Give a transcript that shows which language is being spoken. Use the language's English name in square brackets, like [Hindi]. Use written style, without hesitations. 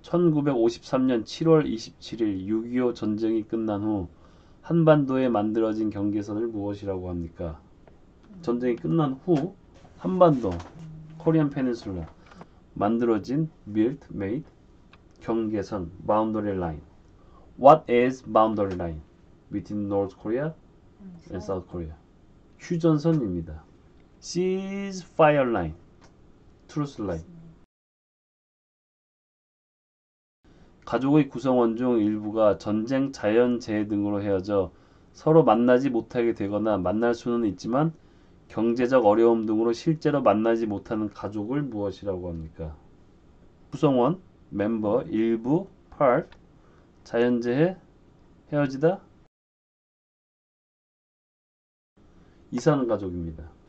[Korean] 1953년 7월 27일 6.25 전쟁이 끝난 후 한반도에 만들어진 경계선을 무엇이라고 합니까? 전쟁이 끝난 후 한반도, [English] Korean Peninsula [Korean] 만들어진 [English] built, made [Korean] 경계선, [English] boundary line. What is boundary line between North Korea and South Korea? [Korean] 휴전선입니다. [English] ceasefire line, truce line. [Korean] 가족의 구성원 중 일부가 전쟁, 자연재해 등으로 헤어져 서로 만나지 못하게 되거나 만날 수는 있지만 경제적 어려움 등으로 실제로 만나지 못하는 가족을 무엇이라고 합니까? 구성원, 멤버, 일부, part, 자연재해, 헤어지다, 이사하는 가족입니다.